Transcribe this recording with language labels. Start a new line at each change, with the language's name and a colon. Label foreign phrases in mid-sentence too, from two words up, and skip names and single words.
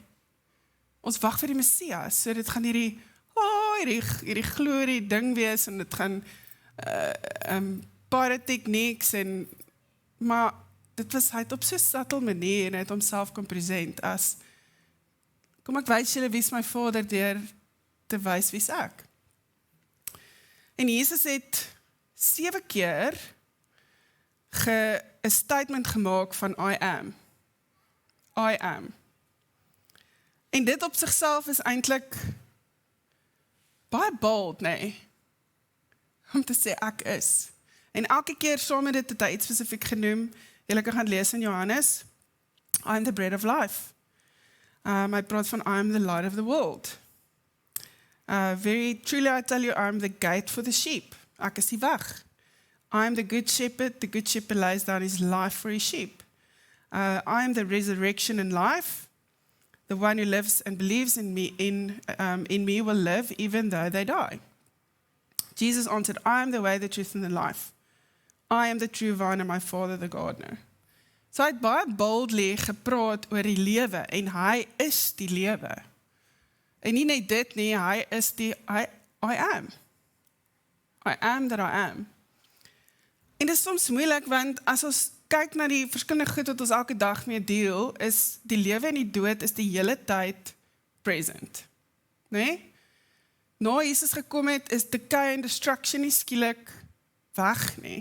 Afrikaans: Ons wag vir die Messias, so dit gaan hierdie glorie ding wees, en dit gaan paratechnieks, maar dit was, hy het op so subtle manier, en hy het homself kom present as, kom ek wys julle wie is my Vader, deur te wys wie is ek. En Jesus het 7 keer 'n statement gemaak van
English: I am. I am.
Afrikaans: En dit op sigself is eintlik baie bold, nee, om te sê ek is. En elke keer saam met dit het hy iets spesifiek genoem. Julle kan gaan lees in Johannes.
English: I am the bread of life.
Afrikaans: Hy praat van
English: I am the light of the world. Very truly I tell you, I am the gate for the sheep.
Afrikaans: Ek is die weg.
English: I am the good shepherd lays down his life for his sheep. I am the resurrection and life. The one who lives and believes in me will live even though they die. Jesus answered, I am the way, the truth and the life. I am the true vine and my Father the gardener.
Afrikaans: So hy het baie boldly gepraat oor die lewe en hy is die lewe. En nie net dit nie, hy is die
English: I am. I am that I am.
Afrikaans: En dit is soms moeilik, want as ons kyk na die verskillende goed wat ons elke dag mee deel, is die lewe en die dood is die hele tyd present. Nee? Na Jesus gekom het, is decay en destruction nie skielik weg nie.